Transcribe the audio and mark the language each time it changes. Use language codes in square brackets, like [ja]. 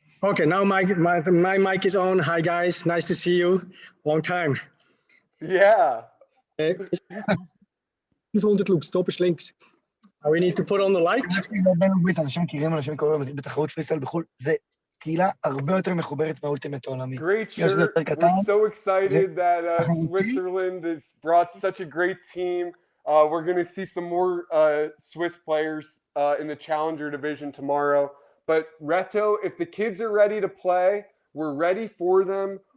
[en] Okay, now my mic is on. Hi guys, nice to see you. Long time. Yeah. Horizontal loop, stop is links. We need to put on the light. [he] אנשים מכירים, אנשים מכירים בתחרות פריסטייל בחו"ל, זה קהילה הרבה יותר מחוברת מהאולטימט העולמי. [en] Great shirt. We're so excited that Switzerland has brought such a great team. We're going to see some more Swiss players in the Challenger division tomorrow. But Reto, if the kids are ready to play, we're ready for them.